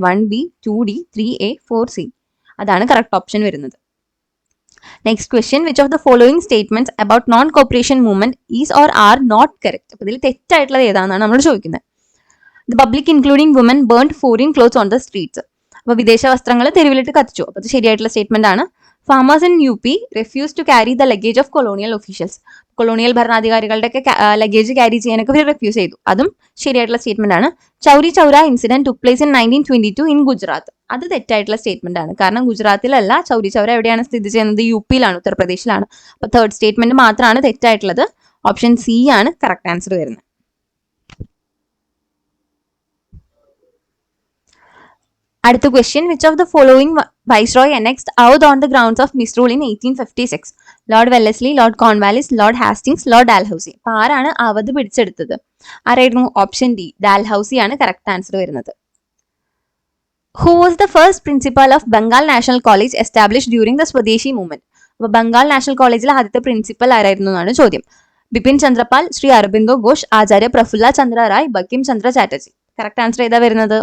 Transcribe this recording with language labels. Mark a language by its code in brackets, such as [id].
[ml] 1B, 2D, 3A, 4C. അതാണ് correct option വരുന്നത്. [en] Next question, which of the following statements about non cooperation movement is or are not correct? [ml] അപ്പൊ ഇതിൽ തെറ്റായിട്ടുള്ളത് ഏതാണെന്നാണ് നമ്മൾ ചോദിക്കുന്നത്. [en] The public including woman burned foreign clothes on the streets. [ml] അപ്പൊ വിദേശ വസ്ത്രങ്ങൾ തെരുവിലിട്ട് കത്തിച്ചു. അപ്പൊ അത് ശരിയായിട്ടുള്ള സ്റ്റേറ്റ്മെന്റ് ആണ്. [en] Farmers in UP refused to carry the luggage of colonial officials. [ml] Colonial ഭരണാധികാരികളുടെ ഒക്കെ ലഗേജ് ക്യാരി ചെയ്യാനൊക്കെ ഇവർ റിഫ്യൂസ് ചെയ്തു. അതും ശരിയായിട്ടുള്ള സ്റ്റേറ്റ്മെന്റ് ആണ്. [en] Chauri Chaura incident took place in 1922 in Gujarat. [ml] അത് തെറ്റായിട്ടുള്ള സ്റ്റേറ്റ്മെന്റ് ആണ്. കാരണം ഗുജറാത്തിലല്ല, ചൗരി ചൗര എവിടെയാണ് സ്ഥിതി ചെയ്യുന്നത്? UP-യിലാണ്, ഉത്തർപ്രദേശിലാണ്. അപ്പൊ തേർഡ് സ്റ്റേറ്റ്മെന്റ് മാത്രമാണ് തെറ്റായിട്ടുള്ളത്. ഓപ്ഷൻ സി ആണ് കറക്റ്റ് ആൻസർ വരുന്നത്. അടുത്ത question, [en] Which of the following viceroy annexed Oudh on the grounds of misrule in 1856? [ml] Lord Wellesley, Lord Cornwallis, Lord Hastings, Lord ഡാൽഹൌസി. അപ്പൊ ആരാണ് അവധ് പിടിച്ചെടുത്തത്? ആരായിരുന്നു? ഓപ്ഷൻ ഡി, ഡാൽഹൌസി ആണ് കറക്റ്റ് ആൻസർ വരുന്നത്. [en] Who was the first principal of Bengal national college establish during the Swadeshi movement? [ml] അപ്പൊ Bengal national കോളേജിലെ ആദ്യത്തെ പ്രിൻസിപ്പൽ ആരായിരുന്നു എന്നാണ് ചോദ്യം. ബിപിൻ ചന്ദ്രപാൽ, ശ്രീ അരബിന്ദോ ഘോഷ്, ആചാര്യ പ്രഫുല്ല ചന്ദ്ര റായ്, ബങ്കിം ചന്ദ്ര ചാറ്റർജി. കറക്റ്റ് ആൻസർ ഏതാ വരുന്നത്?